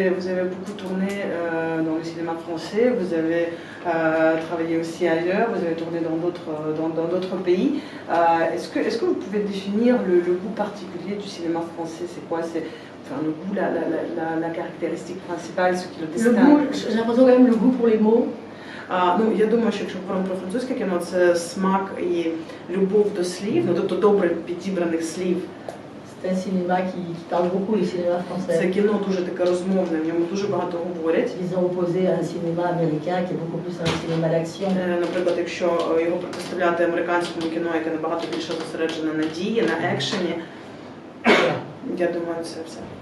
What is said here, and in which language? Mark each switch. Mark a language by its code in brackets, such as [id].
[fr] Vous avez beaucoup tourné dans le cinéma français, vous avez travaillé aussi ailleurs, vous avez tourné dans d'autres pays. Est-ce que vous pouvez définir le goût particulier du cinéma français? C'est quoi? C'est le goût, la caractéristique principale, ce qui le distingue? J'ai l'impression quand même le goût pour les mots. [uk] Ну, я думаю, що якщо говоримо про французьке кіно, це смак і любов до слів, ну, тобто добре підібраних слів. [fr] C'est un cinéma qui parle beaucoup, le cinéma français. [uk] Це кіно дуже таке розмовне, в ньому дуже багато говорять. [fr] Disons opposé à un cinéma américain qui est beaucoup plus un cinéma d'action. [uk] Наприклад, якщо його протиставляти американському кіно, яке набагато більше зосереджене на дії, на екшені, я думаю, це все.